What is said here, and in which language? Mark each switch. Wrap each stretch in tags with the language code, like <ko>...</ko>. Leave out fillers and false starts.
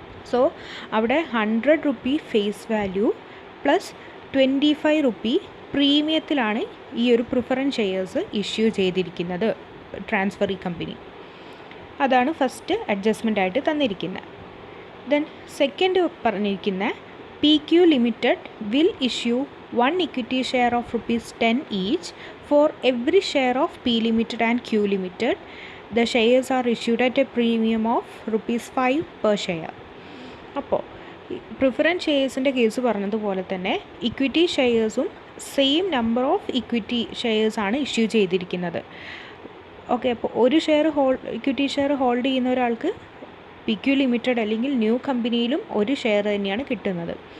<ml>So അവിടെ ₹100 face value plus ₹25 പ്രീമിയത്തിലാണ് ഈ ഒരു പ്രിഫറൻസ് ഷെയർസ് ഇഷ്യൂ ചെയ്തിരിക്കുന്നത് ട്രാൻസ്ഫറി കമ്പനി. അതാണ് ഫസ്റ്റ് അഡ്ജസ്റ്റ്മെൻ്റ് ആയിട്ട് തന്നിരിക്കുന്നത്. ദെൻ സെക്കൻഡ് പറഞ്ഞിരിക്കുന്ന P</ml> <en>PQ Limited will issue one equity share of rupees 10 each for every share of P Limited and Q Limited. The shares are issued at a premium of rupees 5 per share.</en> <ml>അപ്പോൾ preference ഷെയർസിൻ്റെ case പറഞ്ഞതുപോലെ തന്നെ equity ഷെയർസും same number of equity ഷെയർസാണ് issue ചെയ്തിരിക്കുന്നത്. Okay, അപ്പോൾ ഒരു equity share hold ചെയ്യുന്ന ഒരാൾക്ക് PQ limited അല്ലെങ്കിൽ new കമ്പനിയിലും ഒരു ഷെയർ തന്നെയാണ് കിട്ടുന്നത്.</ml>